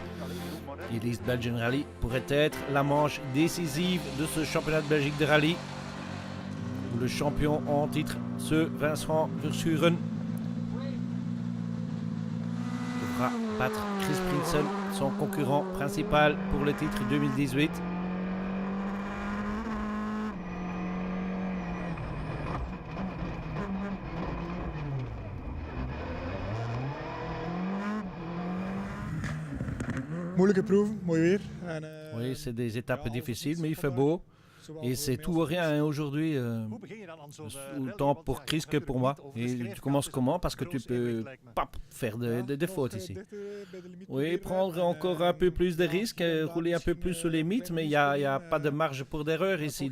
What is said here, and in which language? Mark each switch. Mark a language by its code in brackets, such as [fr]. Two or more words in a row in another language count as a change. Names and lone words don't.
[fr] Et l'East Belgian Rally pourrait être la manche décisive de ce championnat de Belgique de rallye, où le champion en titre, ce Vincent Verschuren, devra battre Chris Prinsen, son concurrent principal pour le titre 2018. [nl] Moeilijke proef, mooi weer. [fr] Oui, c'est des étapes difficiles, mais il fait beau. Et c'est tout ou rien aujourd'hui, autant pour Chris que pour moi. Et tu commences comment? Parce que tu peux pas faire des fautes ici. Oui, prendre encore un peu plus de risques, rouler un peu plus sur les limites, mais il n'y a pas de marge pour d'erreur ici.